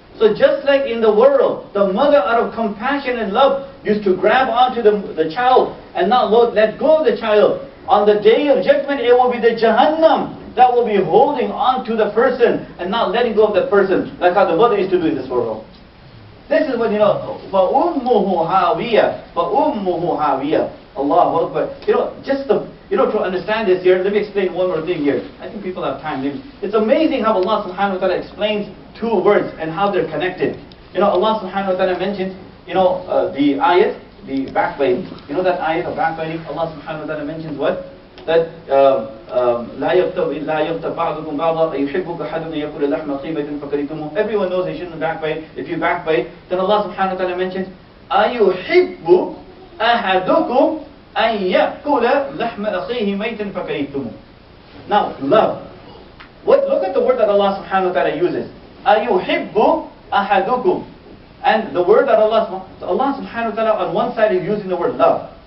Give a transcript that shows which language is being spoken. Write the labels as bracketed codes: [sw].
[en] So just like in the world, the mother out of compassion and love used to grab onto the child and not let go of the child. On the day of judgment, it will be the Jahannam that will be holding on to the person and not letting go of that person, like how the mother used to do in this world. This is what [ar] فَأُمُّهُ هَاوِيَةٌ فَأُمُّهُ هَاوِيَةٌ. [en] Allahu Akbar. To understand this here, let me explain one more thing here. I think people have time. It's amazing how Allah subhanahu wa ta'ala explains two words and how they're connected. Allah subhanahu wa ta'ala mentions, the ayat, the backbiting. That ayat of backbiting, Allah subhanahu wa ta'ala mentions what? That [ar] لا يغتب بعضكم بعضا أيحبك أحد أن يأكل لحم خيبة فكرهتموه. [en] Everyone knows they shouldn't backbite. If you backbite, then Allah subhanahu wa ta'ala mentions [ar] أيحب أحدكم أن يأكل لحم أخيه ميتا فكرهتموه. [en] Now, love. Look at the word that Allah subhanahu wa ta'ala uses. [ar] أيحب أحدكم. [en] And the word that Allah subhanahu wa ta'ala on one side is using the word love.